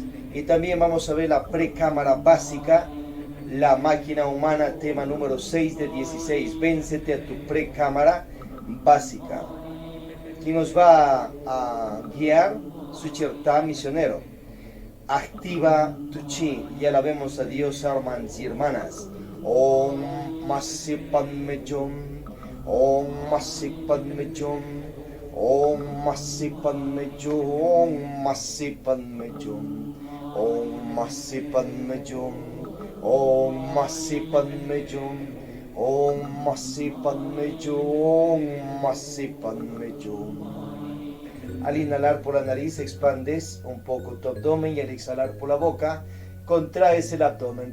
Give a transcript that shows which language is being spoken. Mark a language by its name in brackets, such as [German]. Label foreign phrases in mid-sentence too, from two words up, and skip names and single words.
[Spanish] Y también vamos a ver la precámara básica, la máquina humana, tema número 6 de 16. Véncete a tu precámara básica. Quien nos va a guiar, Sucherta misionero. Activa tu chi y alabemos a Dios, hermanos y hermanas. [Sanskrit] ओं मसि पद्मे हुं, ओं मसि पद्मे हुं, ओं मसि पद्मे हुं, ओं मसि पद्मे हुं, ओं मसि पद्मे हुं, ओं मसि पद्मे हुं, ओं मसि पद्मे हुं, ओं मसि पद्मे हुं. [Spanish] Al inhalar por la nariz expandes un poco tu abdomen y al exhalar por la boca contraes el abdomen.